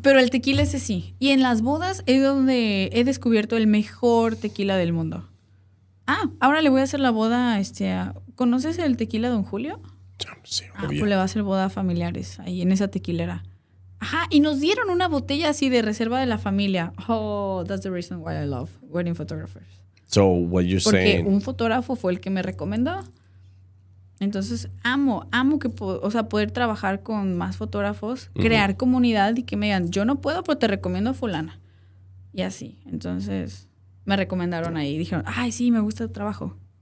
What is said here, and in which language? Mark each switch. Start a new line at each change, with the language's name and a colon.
Spanish: Pero el tequila ese sí. Y en las bodas es donde he descubierto el mejor tequila del mundo. Ahora le voy a hacer la boda, ¿conoces el tequila Don Julio? Sí, Pues le va a hacer boda a familiares ahí en esa tequilera. Ajá, y nos dieron una botella así de reserva de la familia.
English: Oh, that's the reason why I love wedding photographers. So what you're saying?
Spanish: Porque un fotógrafo fue el que me recomendó. Entonces, amo que poder trabajar con más fotógrafos, crear comunidad y que me digan, yo no puedo, pero te recomiendo a fulana. Y así. Entonces, me recomendaron ahí. Dijeron, ay, sí, me gusta tu trabajo.